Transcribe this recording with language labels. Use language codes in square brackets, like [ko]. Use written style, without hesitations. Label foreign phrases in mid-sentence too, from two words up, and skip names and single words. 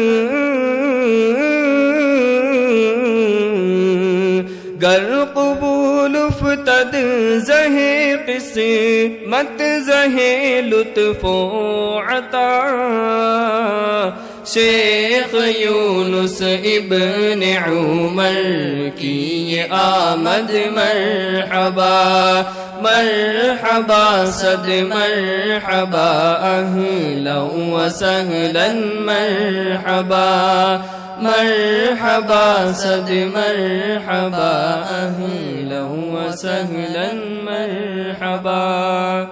[ur] زہ قسمت زہ لطف و عطا، شیخ یونس ابن عمر کی یہ آمد مرحبا مرحبا صد مرحبا [ar] اہلا و سہلا [ur] مرحبا مرحبا صد مرحبا [ar] اہلا و سہلا [ur] مرحبا۔